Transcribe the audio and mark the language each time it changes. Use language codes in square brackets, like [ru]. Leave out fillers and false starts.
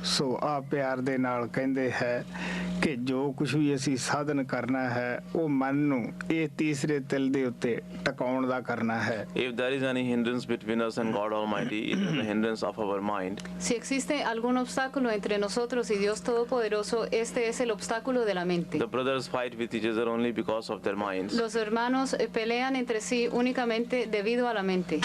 [pa] ਸੋ ਆ ਪਿਆਰ ਦੇ ਨਾਲ ਕਹਿੰਦੇ ਹੈ ਕਿ ਜੋ ਕੁਝ ਵੀ ਅਸੀਂ ਸਾਧਨ ਕਰਨਾ ਹੈ ਉਹ ਮਨ ਨੂੰ ਇਹ ਤੀਸਰੇ ਤਿਲ ਦੇ ਉੱਤੇ ਟਿਕਾਉਣ ਦਾ ਕਰਨਾ ਹੈ। [en] If there is any hindrance between us and God Almighty, it is the hindrance of our mind. [es] Si existe algún obstáculo entre nosotros y Dios Todopoderoso, este es el obstáculo de la mente. [en] The brothers fight with each other only because of their minds. [es] Los hermanos pelean entre sí únicamente debido a la mente.